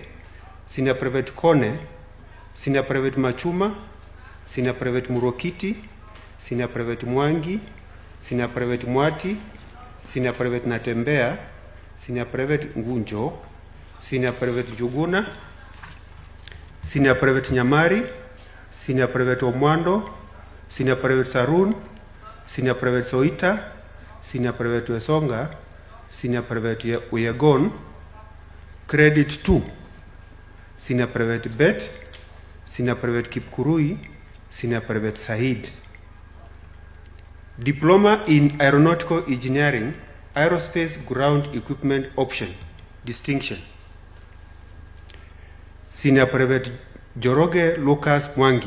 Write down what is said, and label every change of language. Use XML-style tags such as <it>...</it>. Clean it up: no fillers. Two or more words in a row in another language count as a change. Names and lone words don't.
<en>Senior Private Kone, Senior Private Machuma, Senior Private Murokiti, Senior Private Mwangi, Senior Private Mwati, Senior Private Natembea, Senior Private Ngunjo, Senior Private Juguna, Senior Private Nyamari, Senior Private Omwando, Senior Private Sarun, Senior Private Soita, Senior Private Wesonga, Senior Private Uyegon. Credit 2, Senior Private Bet, Senior Private Kipkurui, Senior Private Said. Diploma in Aeronautical Engineering, Aerospace Ground Equipment Option, Distinction. Senior Private Joroge Lucas Mwangi.</en>